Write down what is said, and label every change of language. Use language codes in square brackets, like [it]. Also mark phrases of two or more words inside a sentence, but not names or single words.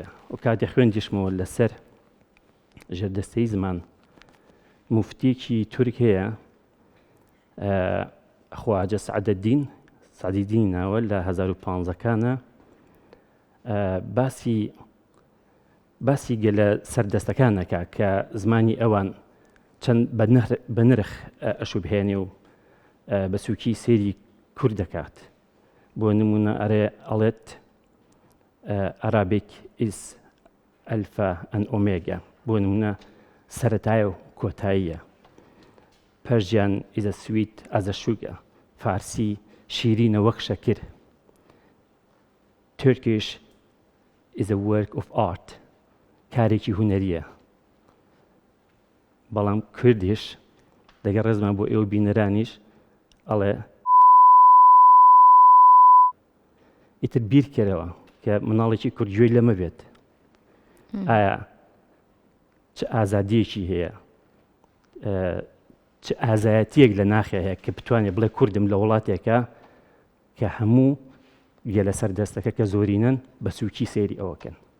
[ckb] و کاتێ خوێندیشمەوە لەسەر ژێردەستەی زمان موفتیەکی تورک هەیە، خواجە سعدەدین ناوە، لە 1500کانە باسی گەلە سەردەستەکانەکە کە زمانی ئەوان چەند بە نرخ ئەشوبهێنێ و بە سووکی سێری کورد دەکات. بۆ نمونە ئەڵێت [en] Arabic is alpha and omega، [ckb] بۆ نمونە سەرەتایە و کۆتاییە. [en] Persian is as sweet as a sugar، [ckb] فارسی شیرینە وەک شەکر. [en] Turkish is a work of art، [ckb] کارێکی هونەریە. بەڵام کوردیش دەگە ڕێزمان بۆ ئێوە بینەرانیش ئەڵێ ئیتر بیرکەرەوە کە مناڵێکی کورد لەمە بێت. ئایا چ ئازادیەکی هەیە، چ ئازایەتیەک لە ناخێ هەیە کە بتوانێت بڵێ کوردم لە وڵاتێکە کە هەموو گەلە سەردەستەکە کە زۆرینەن بە سووکی سێری ئەوەکەن.